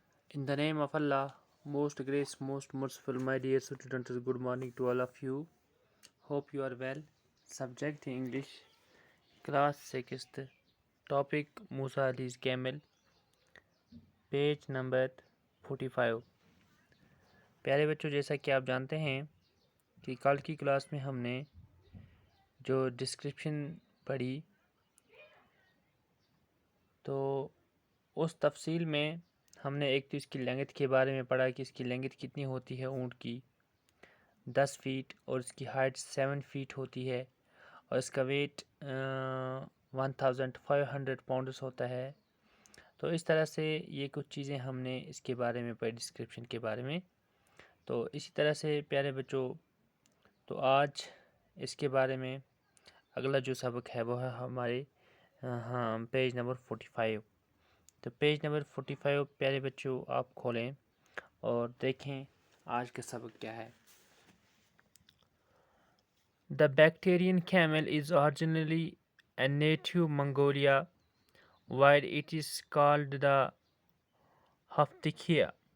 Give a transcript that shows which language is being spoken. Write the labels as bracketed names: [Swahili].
[English] In the name of Allah, most gracious, most merciful, my dear students, good morning to all of you. Hope you are well. Subject English, class 6th, topic Musa Ali's camel, page number 45. [Urdu] پیارے بچوں، جیسا کہ آپ جانتے ہیں کہ کل کی کلاس میں ہم نے جو ڈسکرپشن پڑھی تو اس تفصیل میں ہم نے ایک تو اس کی لینگتھ کے بارے میں پڑھا کہ اس کی لینگتھ کتنی ہوتی ہے اونٹ کی 10 فیٹ اور اس کی ہائٹ 7 فیٹ ہوتی ہے اور اس کا ویٹ 1500 پاؤنڈز ہوتا ہے. تو اس طرح سے یہ کچھ چیزیں ہم نے اس کے بارے میں پڑھی ڈسکرپشن کے بارے میں. تو اسی طرح سے پیارے بچوں، تو آج اس کے بارے میں اگلا جو سبق ہے وہ ہے ہمارے پیج نمبر 45. تو پیج نمبر 45 پیارے بچوں آپ کھولیں اور دیکھیں آج کا سبق کیا ہے. [English] The Bactrian camel is originally a native Mongolia, while it is called the Haftakai.